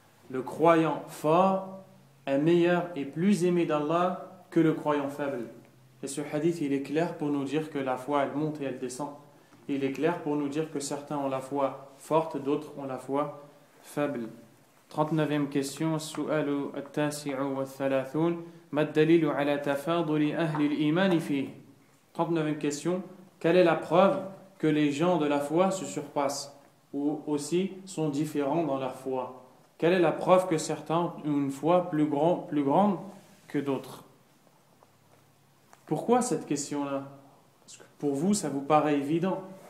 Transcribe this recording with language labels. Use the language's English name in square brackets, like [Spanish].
[French] Le croyant fort est meilleur et plus aimé d'Allah que le croyant faible. Et ce hadith, il est clair pour nous dire que la foi, elle monte et elle descend. Il est clair pour nous dire que certains ont la foi forte, d'autres ont la foi faible. 39e question, [Arabic] السؤال التاسع والثلاثون ما الدليل على تفاضل أهل الإيمان فيه. [French] 39e question, quelle est la preuve que les gens de la foi se surpassent ou aussi sont différents dans leur foi? Quelle est la preuve que certains ont une foi plus grande que d'autres? Pourquoi cette question-là? Parce que pour vous, ça vous paraît évident.